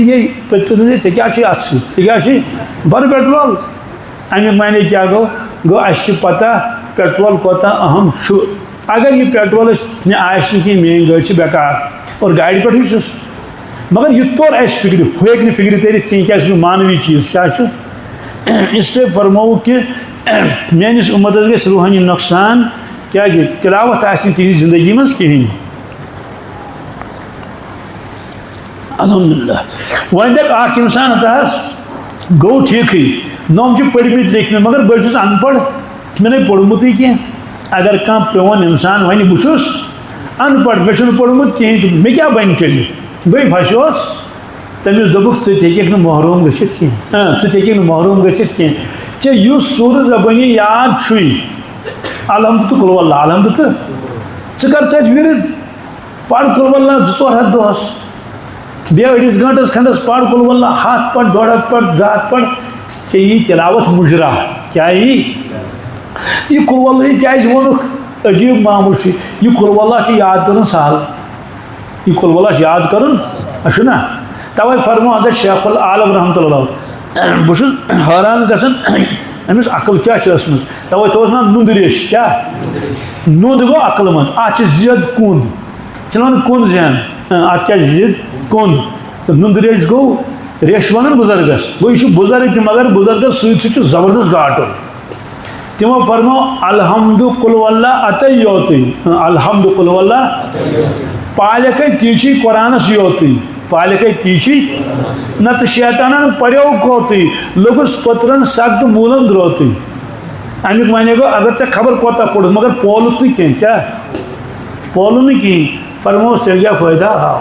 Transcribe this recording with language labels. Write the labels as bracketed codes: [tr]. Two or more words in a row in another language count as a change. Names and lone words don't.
[ks] یے پٔتلہٕ ژےٚ کیٛاہ چھُے اَتھ سۭتۍ ژےٚ کیٛاہ چھُے بَر پیٹرول اَمیُک معنے کیٛاہ گوٚو اَسہِ چھِ پَتہ پیٹرول کوٗتاہ اہم چھُ اگر یہِ پیٹرول اَسہِ آسہِ نہٕ کِہیٖنۍ میٛٲنۍ گٲڑۍ چھِ بیکار اور گاڑِ پٮ۪ٹھٕے چھُس مگر یہِ توٚر اَسہِ فِکرِ ہُہ ہیٚکہِ نہٕ فِکرِ تٔرِتھ کِہیٖنۍ کیٛازِ سُہ چھُ مانوی چیٖز کیٛاہ چھُ اِسلیے فرمووُکھ کہِ میٛٲنِس اُمتَس گژھِ روٗحٲنی نۄقصان کیٛازِ تِلاوت آسہِ نہٕ تِہنٛزِ زندگی منٛز کِہیٖنۍ الحمدُاللہ وۄنۍ دَپہِ اَکھ اِنسان ہَتہٕ حظ گوٚو ٹھیٖکھٕے نوٚم چھِ پٔرۍمٕتۍ لیکھمٕتۍ مگر بہٕ چھُس اَن پَڑھ مےٚ نَے پوٚرمُتٕے کینٛہہ اگر کانٛہہ پرٛون اِنسان وَنہِ بہٕ چھُس اَن پَڑھ مےٚ چھُنہٕ پوٚرمُت کِہیٖنۍ تہٕ مےٚ کیٛاہ بَنہِ تیٚلہِ بٔے پھَسیوس تٔمِس دوٚپُکھ ژٕ تہِ ہیٚککھ نہٕ محروٗم گٔژھِتھ کینٛہہ ژٕ تہِ ہیٚککھ نہٕ محروٗم گٔژھِتھ کینٛہہ ژےٚ یُس سوٗرٕ زبٲنی یاد چھُے الحمدُ تہٕ قُل اللہ الحمدُ تہٕ ژٕ کر تَتہِ وِرد پَر قُل اللہ 2-4 ہَتھ دۄہَس بیٚیہِ أڑِس گٲنٛٹَس کھنٛڈَس پَر قُل اللہ 100 پَر 150 پَر 200 پَر ژےٚ یی تِلاوت مُجرا کیٛاہ یی یہِ قُل اللہ کیٛازِ ووٚنُکھ عجیٖب معاموٗل چھُ یہِ قُل اللہ چھُ یاد کَرُن سہل یہِ قُل اللہ چھُ یاد کَرُن چھُنہ تَوَے فرمو حضرت شیخ العالم [ar] رحمتہ اللہ [ks] بہٕ چھُس حٲران گژھان أمِس عقل کیٛاہ چھِ ٲسمٕژ تَوَے تھوٚوُس ناو نُنٛد ریش کیٛاہ نُنٛد گوٚو عقل منٛد اَتھ چھِ زِد کوٚنٛد ژٕ وَن کوٚنٛد زٮ۪ن اَتھ کیٛاہ چھِ زِد کوٚنٛد تہٕ نُنٛد ریش گوٚو ریش وَنان بُزرگَس گوٚو یہِ چھُ بُزرگ تہِ مگر بُزرگَس سۭتۍ سۭتۍ چھُ زبردست گاٹُن تِمو فرمو الحمدُ قُل اللہ اَتے یوتُے الحمدُ قُل اللہ پالٮ۪کھَے تی چھُے قرآنَس یوتُے پالٮ۪کھَے تی چھُے نَتہٕ شیطانَن پَریو کوتُے لوٚگُس پٔترَن سَگ تہٕ موٗلَن درٛوتُے اَمیُک معنے گوٚو اگر ژےٚ خبر کوتاہ پوٚرُتھ مگر پولُتھ نہٕ کینٛہہ کیٛاہ پولُن نہٕ کِہیٖنۍ فرمووُس تیٚلہِ کیٛاہ فٲیدٕ آو